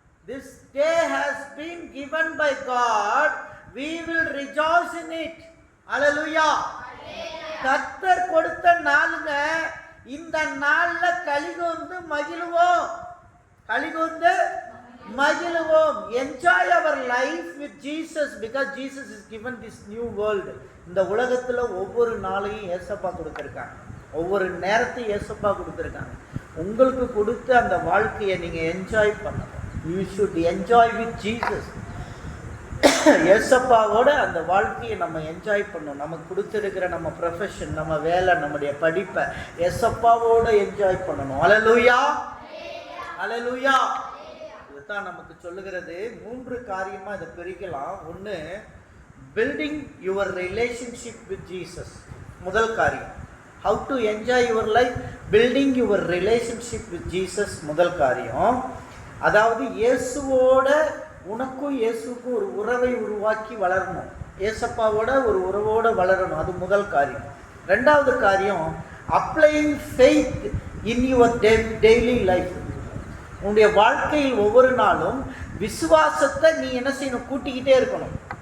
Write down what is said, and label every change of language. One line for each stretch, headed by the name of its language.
English: This day has been given by God, we will rejoice in it. Hallelujah.
Tamil: கர்த்தர் கொடுத்த நாளுங்க, இந்த நாள்ல களிகூர்ந்து மகிழுவோம். களிகூர்ந்து மகிழுவோம்.
English: Enjoy our life with Jesus because Jesus is given this new world.
Tamil: இந்த உலகத்துல ஒவ்வொரு நாளையும் இயேசப்பா கொடுத்திருக்காங்க, ஒவ்வொரு நேரத்தையும் இயேசப்பா கொடுத்திருக்காங்க. உங்களுக்கு கொடுத்த அந்த வாழ்க்கையை நீங்க என்ஜாய் பண்ணணும்.
English: You should enjoy with Jesus.
Tamil: இயேசப்பாவோட அந்த வாழ்க்கையை நம்ம என்ஜாய் பண்ணணும். நமக்கு கொடுத்திருக்கிற நம்ம ப்ரொஃபஷன், நம்ம வேலை, நம்முடைய படிப்பை இயேசப்பாவோட என்ஜாய் பண்ணணும். ஹல்லேலூயா, ஹல்லேலூயா. இதுதான் நமக்கு சொல்லுகிறது. 3 காரியமா இதை பிரிக்கலாம். ஒன்று,
English: Building your relationship with Jesus.
Tamil: முதல் காரியம்.
English: How to enjoy your life? Building your relationship with Jesus.
Tamil: முதல் காரியம். அதாவது இயேசுவோட உனக்கும் இயேசுக்கும் ஒரு உறவை உருவாக்கி வளரணும். இயேசப்பாவோட ஒரு உறவோடு வளரணும். அது முதல் காரியம். ரெண்டாவது காரியம்,
English: Applying faith in your daily life.
Tamil: உன்னுடைய வாழ்க்கையில் ஒவ்வொரு நாளும் விசுவாசத்தை நீ என்ன செய்யணும்? கூட்டிக்கிட்டே இருக்கணும்.